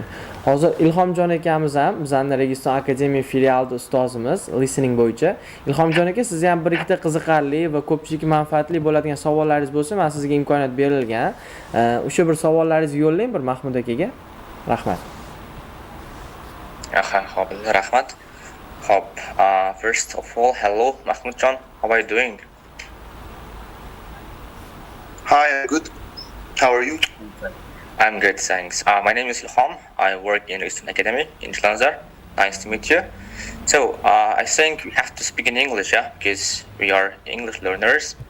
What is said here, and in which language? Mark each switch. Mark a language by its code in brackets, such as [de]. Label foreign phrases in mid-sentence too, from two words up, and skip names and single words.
[uz] Hozir Ilhomjon akamiz ham bizning Registon akademiya filialida ustozimiz, listening bo'yicha. Ilhomjon aka, sizga ham bir ikkita qiziqarli va ko'pchilik manfaatli bo'ladigan savollaringiz bo'lsa, men sizga imkoniyat berilgan. O'sha bir savollaringizni yo'llang bir Mahmud akaga. Rahmat. Xo'p, rahmat. Xo'p, [en] first of all, hello Makhmudjon, how are you doing? Hi, I'm good. How are you? I'm good, thanks. My name is Ilham. I work in Registon Academy in Shlanzar. Nice to meet you. So, I think we have to speak in English, yeah, because we are English learners.